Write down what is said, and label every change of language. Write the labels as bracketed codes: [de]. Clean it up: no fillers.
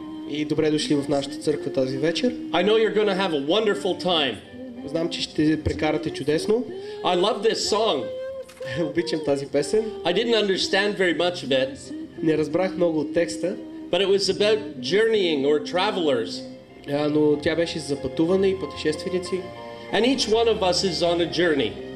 [bg] И добре дошли в нашата църква тази вечер. [en] I know you're going to have a wonderful time. [bg] Знам, че ще прекарате чудесно. [en] I love this song. [bg] Обичам тази песен. [en] I didn't understand very much of it, [bg] Не разбрах много от текста, [en] but it was about journeying or travelers. [bg] но тя беше за пътуване и пътешественици. [en] And each one of us is on a journey.